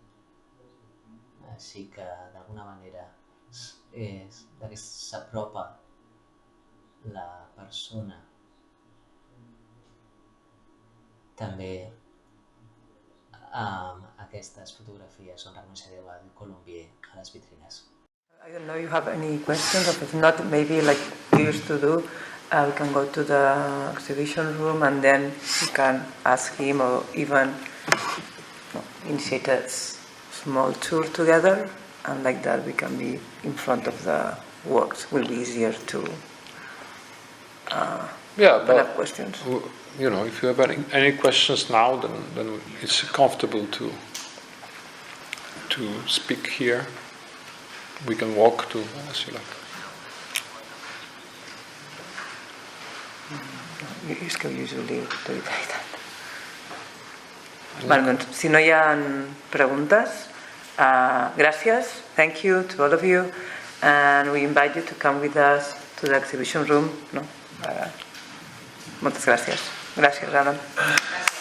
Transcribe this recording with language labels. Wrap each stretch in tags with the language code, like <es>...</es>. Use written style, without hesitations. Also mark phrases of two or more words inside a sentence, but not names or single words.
<ca>Així que d'alguna manera s'apropa la persona també amb aquestes fotografies on reconeixereu a Colombier a les vitrines.</ca> <en>I don't know if you have any questions, or if not, maybe like you used to do, we can go to the exhibition room and then we can ask him, or even initiate a small tour together, and like that we can be in front of the works. It will be easier to have questions. You know, if you have any questions now, then it's comfortable to speak here. We can walk to as you like.</en> <ca>És que</ca> <en>usually do it like that.</en> <ca>Vale, doncs, si no hi ha preguntes, gràcies,</ca> <en>thank you to all of you, and we invite you to come with us to the exhibition room.</en> <ca>No? Moltes gràcies. Gràcies, Adam.</ca>